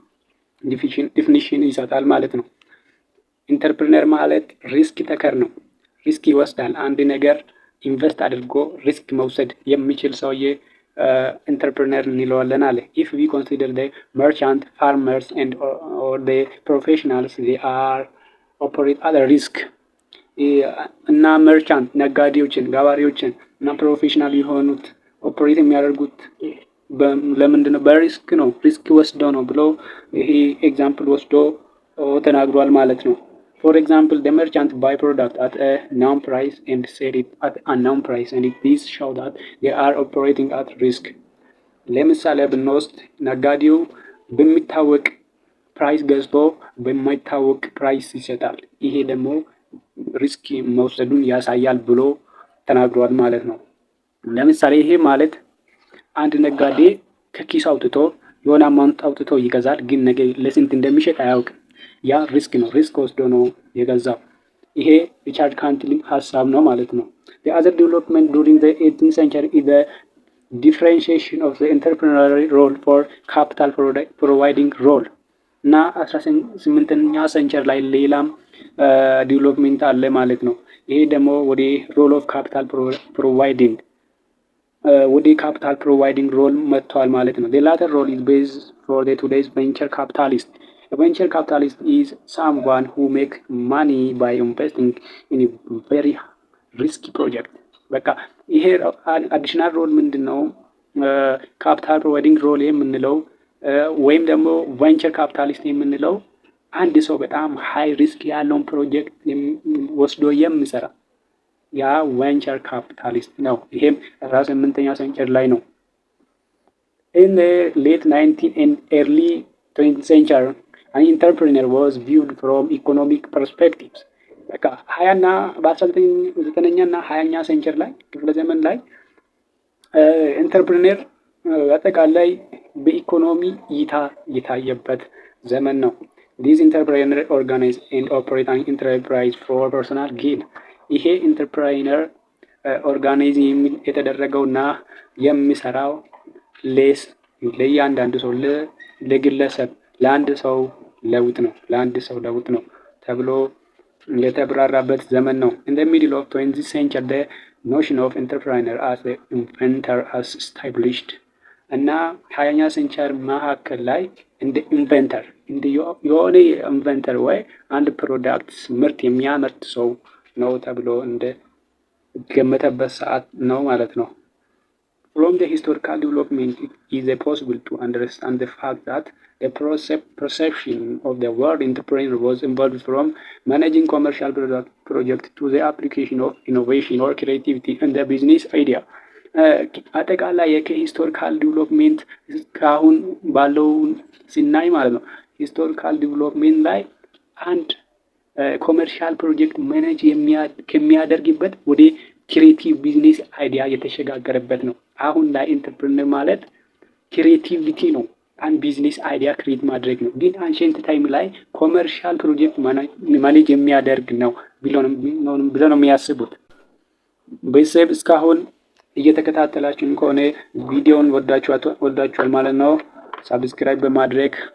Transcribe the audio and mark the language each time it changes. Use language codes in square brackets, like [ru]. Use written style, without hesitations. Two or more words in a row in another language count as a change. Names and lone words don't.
[am] ዲፊኒሽን ይሰጣል ማለት ነው። ኢንተርፕሪነር ማለት [en] risk taker [am] ነው። ሪስክ ይወስዳል። አንድ ነገር ኢንቨስት አድርጎ ሪስክ መውሰድ የሚችል ሰውዬ ኢንተርፕሪነር እንለዋለን አለ። [en] if we consider the merchant farmers and or the professionals they are operate at risk [am] እና መርቻንት ነጋዴዎችን፣ ገበሬዎችን እና ፕሮፌሽናል የሆኑት ኦፐሬት የሚያደርጉት ለምንድን ነው? በሪስክ ነው። ሪስክ ወስዶ ነው ብሎ ይሄ ኤግዛምፕል ወስዶ ተናግሯል ማለት ነው። [en] For example, the merchant buy product at a known price and sell it at a unknown price, and these show that they are operating at risk. [am] ለምሳሌ ብንወስድ ነጋዴው በሚታወቅ ፕራይስ ገዝቶ በማይታወቅ ፕራይስ ይሸጣል። ይሄ ደግሞ ሪስክ መውሰዱን ያሳያል ብሎ ተናግሯል ማለት ነው። ለምሳሌ ይሄ ማለት አንድ ነጋዴ ከኪስ አውጥቶ የሆነ አማውንት አውጥቶ ይገዛል፣ ግን ነገ ለስንት እንደሚሸጥ አያውቅም። ያ ሪስክ ነው። ሪስክ ወስዶ ነው የገዛው። ይሄ ሪቻርድ ካንትሊ ሀሳብ ነው ማለት ነው። [en] the other development during the 18th century is the differentiation of the entrepreneurial role for capital providing role [am] እና 18ኛ ሴንቸሪ ላይ ሌላም ዲቨሎፕመንት አለ ማለት ነው። ይሄ ደግሞ ወደ [en] role of capital providing ወደ capital providing role [am] መጥቷል ማለት ነው። [en] the latter role is based for the today's venture capitalist. A venture capitalist is someone who makes money by investing in a very risky project. [am] በቃ ይሄ [en] additional role [am] ምንድን ነው? [en] capital providing role [am] የምንለው ወይም ደግሞ [en] venture capitalist [am] የምንለው አንድ ሰው በጣም [en] high risk [am] ያለውን ፕሮጀክት ወስዶ የሚሰራ ያ [en] venture capitalist [am] ነው። ይሄም 18ኛ ሴንቸሪ ላይ ነው። [en] In the late 19th and early 20th century, an entrepreneur was viewed from economic perspectives. [am] በቃ በ19ኛ እና 20ኛ ሴንቸሪ ላይ ክፍለ ዘመን ላይ ኢንተርፕሪነር አጠቃላይ በኢኮኖሚ እይታ የታየበት ዘመን ነው። [en] These entrepreneurs organize and operate an enterprise for personal gain. [am] ይሄ ኢንተርፕራይነር ኦርጋናይዝ የተደረገውና የሚሰራው ለእያንዳንዱ ሰው ለግለሰብ ለአንድ ሰው ለውጥ ነው ተብሎ የተብራራበት ዘመን ነው። [en] In the middle of 20th century, the notion of entrepreneur as an inventor as established. [am] እና 20ኛ ሴንቸሪ መካከል ላይ እንደ ኢንቨንተር የሆነ ኢንቨንተር ወይ አንድ ፕሮዳክት ምርት የሚያመርት ሰው ነው ተብሎ እንደ ገመተበት ሰዓት ነው ማለት ነው። [en] From the historical development, it is possible to understand the fact that the perception of the word entrepreneur was involved from managing commercial project to the application of innovation or creativity in the business idea. [am] አጠቃላይ ከሂስቶሪካል ዲቨሎፕሜንት እስካሁን ባለውን ሲናይ ማለት ነው። [en] historical development [am] ላይ አንድ [en] commercial project [am] ማኔጅ ከሚያደርግበት ወደ [en] creative business idea [am] የተሸጋገረበት ነው። አሁን ላይ ኢንተርፕረነር ማለት ክሬቲቪቲ ነው። አንድ [en] business idea [am] ክሬት ማድረግ ነው። ግን [en] ancient time [am] ላይ [en] commercial project [am] ማኔጅ የሚያደርግ ነው ብለው ነው የሚያስቡት። ቤተሰብ እስካሁን እየተከታተላችሁን ከሆነ ቪዲዮውን ወዳችኋል ማለት ነው። ሳብስክራይብ በማድረግ